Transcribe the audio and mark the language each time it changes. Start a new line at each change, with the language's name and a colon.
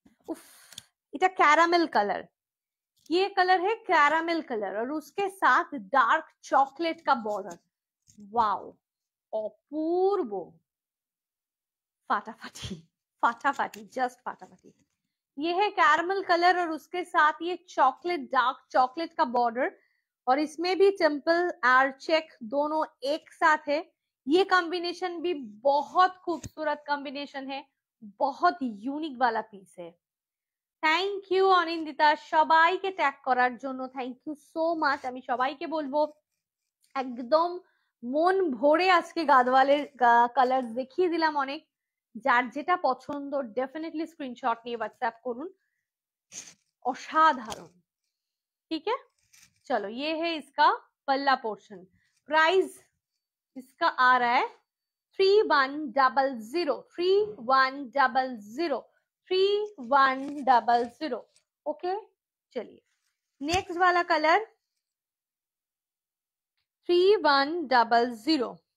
Bangla: উফ, এটা caramel colour,
Hindi: ये कलर है कैरामेल कलर, और उसके साथ डार्क चॉकलेट का बॉर्डर। वाओ, अपूर्व, फाटाफाटी, फाटाफाटी, जस्ट फाटाफाटी। ये है कैरामेल कलर, और उसके साथ ये चॉकलेट, डार्क चॉकलेट का बॉर्डर, और इसमें भी टेम्पल और चेक दोनों एक साथ है। ये कॉम्बिनेशन भी बहुत खूबसूरत कॉम्बिनेशन है, बहुत यूनिक वाला पीस है।
Bangla: থ্যাংক ইউ অনিন্দিতা, সবাইকে ট্যাগ করার জন্য থ্যাংক ইউ সো মাচ। আমি সবাইকে বলবো একদম মন ভরে আজকে গাদওয়ালের কালার দেখিয়ে দিলাম অনেক। যার যেটা পছন্দ डेफिनेटली स्क्रीनशॉट নিয়ে व्हाट्सएप করুন, असाधारण।
Hindi: ठीक है, चलो ये है इसका पल्ला पोर्शन। प्राइस इसका आ रहा है 3100 3100 3100। ओके, चलिए नेक्स्ट वाला कलर 3100।